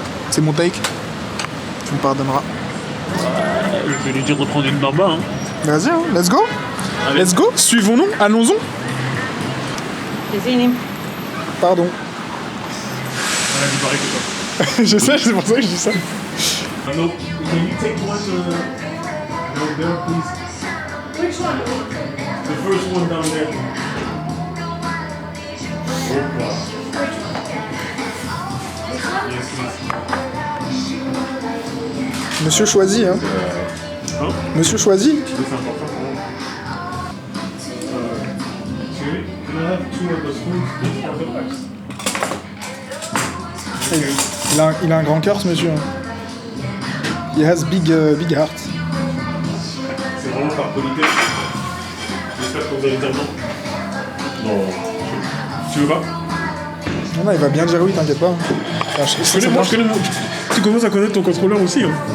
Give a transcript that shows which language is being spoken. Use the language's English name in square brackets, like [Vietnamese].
[French] C'est mon take. Tu me pardonneras. Je vais lui dire de prendre une bamba. Hein. Vas-y, hein. Let's go. Allez. Let's go. Suivons-nous. Allons-y. Pardon. Elle a dit pareil que toi. Je sais, c'est pour ça que je dis ça. [English] No, can you take one down there, please? Which one? The first one down there. Yes, please. [French] Monsieur choisi, hein. Monsieur choisi. C'est important. [English] Can I have two of the spoons, please, for the rice? [French] Il a un grand cœur, ce monsieur. [English] He has big heart. [French] C'est vraiment par politesse. J'espère que vous allez dire non. Non. Tu veux pas? Non, il va bien dire oui, t'inquiète pas. Enfin, Je connais mon... Tu commences à connaître ton contrôleur aussi. Hein.